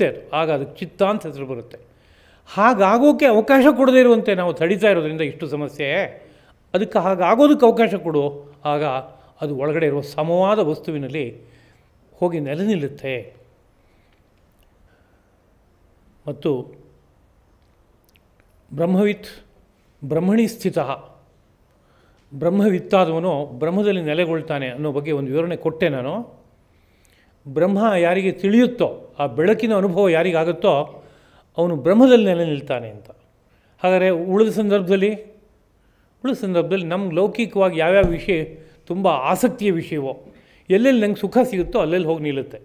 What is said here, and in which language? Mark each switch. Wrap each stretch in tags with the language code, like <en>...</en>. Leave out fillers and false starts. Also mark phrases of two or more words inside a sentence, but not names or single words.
<kn>ಅದು ಆಗ ಅದಕ್ಕೆ ಚಿತ್ತ ಅಂತ ಹೆಸರು ಬರುತ್ತೆ. ಹಾಗಾಗೋಕ್ಕೆ ಅವಕಾಶ ಕೊಡದೇ ಇರುವಂತೆ ನಾವು ತಡೀತಾ ಇರೋದ್ರಿಂದ ಇಷ್ಟು ಸಮಸ್ಯೆ. ಅದಕ್ಕೆ ಹಾಗಾಗೋದಕ್ಕೆ ಅವಕಾಶ ಕೊಡು, ಆಗ ಅದು ಒಳಗಡೆ ಇರುವ ಸಮವಾದ ವಸ್ತುವಿನಲ್ಲಿ ಹೋಗಿ ನೆಲೆ ನಿಲ್ಲುತ್ತೆ.</kn> <sa>ಮತ್ತು ಬ್ರಹ್ಮವಿತ್ ಬ್ರಹ್ಮಣಿ ಸ್ಥಿತ,</sa> <kn>ಬ್ರಹ್ಮವಿತ್ತಾದವನು ಬ್ರಹ್ಮದಲ್ಲಿ ನೆಲೆಗೊಳ್ತಾನೆ ಅನ್ನೋ ಬಗ್ಗೆ ಒಂದು ವಿವರಣೆ ಕೊಟ್ಟೆ ನಾನು. ಬ್ರಹ್ಮ ಯಾರಿಗೆ ತಿಳಿಯುತ್ತೋ, ಆ ಬೆಳಕಿನ ಅನುಭವ ಯಾರಿಗಾಗುತ್ತೋ ಅವನು ಬ್ರಹ್ಮದಲ್ಲಿ ನೆಲೆ ನಿಲ್ತಾನೆ ಅಂತ. ಹಾಗಾದರೆ ಉಳಿದ ಸಂದರ್ಭದಲ್ಲಿ ನಮ್ಗೆ ಲೌಕಿಕವಾಗಿ ಯಾವ್ಯಾವ ವಿಷಯ ತುಂಬ ಆಸಕ್ತಿಯ ವಿಷಯವೋ, ಎಲ್ಲೆಲ್ಲಿ ನಂಗೆ ಸುಖ ಸಿಗುತ್ತೋ ಅಲ್ಲೆಲ್ಲಿ ಹೋಗಿ ನಿಲ್ಲುತ್ತೆ.</kn>